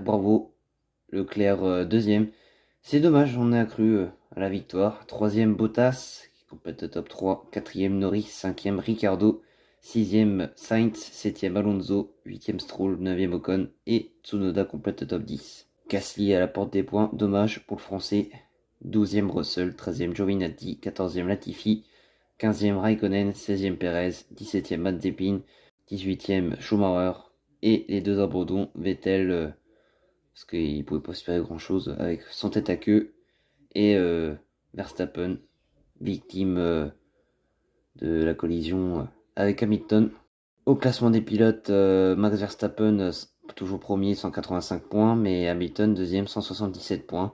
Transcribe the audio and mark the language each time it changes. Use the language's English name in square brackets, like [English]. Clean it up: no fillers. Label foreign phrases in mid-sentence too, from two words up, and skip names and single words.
[French] Bravo, Leclerc deuxième. C'est dommage, on a accru à la victoire. Troisième Bottas qui complète le top 3. Quatrième Norris, cinquième Ricciardo, sixième Sainz, septième Alonso, huitième Stroll, neuvième Ocon et Tsunoda complète le top 10. Gasly à la porte des points, dommage pour le français. 12e Russell, 13e Giovinazzi, 14e Latifi, 15e Raikkonen, 16e Perez, 17e Mazepin, 18e Schumacher et les deux abandons Vettel parce qu'il pouvait pas espérer grand chose avec son tête à queue et Verstappen victime de la collision avec Hamilton. Au classement des pilotes, Max Verstappen toujours premier 185 points mais Hamilton deuxième 177 points.